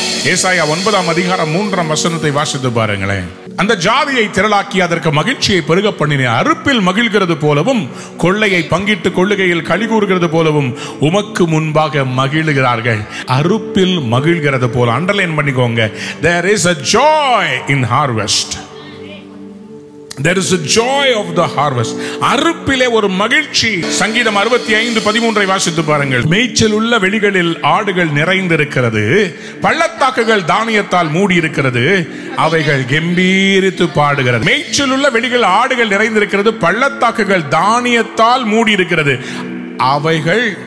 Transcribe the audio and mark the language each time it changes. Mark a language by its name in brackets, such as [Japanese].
[Tamil] ஏசாயா 9ஆம் அதிகாரம் 3ஆம் வசனத்தை வாசித்து பாருங்களேன். அந்த ஜாதியை திரளாக்கி அதற்கு மகிழ்ச்சியை பெருக பண்ணினேன். அறுப்பில் மகிழ்கிறது போலவும் கொள்ளையை பங்கிட்டு கொள்ளுகையில் களி கூறுகிறது போலவும் உமக்கு முன்பாக மகிழ்கிறார்கள். அறுப்பில் மகிழ்கிறது போல. அண்டர்லைன் பண்ணிக்கோங்க. [English] There is a joy in harvest. There is a joy of the harvest. [Tamil] அறுப்பிலே ஒரு மகிழ்ச்சி. சங்கீதம் 65:13 வாசித்து பாருங்கள். மேய்ச்சல் உள்ள வெளிகளில் ஆடுகள் நிறைந்திருக்கிறது, பள்ளத்தாக்குகள் தானியத்தால் மூடி இருக்கிறது, அவைகள் கம்பீரித்து பாடுகிறது. மேய்ச்சல் உள்ள வெளிகள் ஆடுகள் நிறைந்திருக்கிறது, பள்ளத்தாக்குகள் தானியத்தால் மூடி இருக்கிறது, அவைகள்.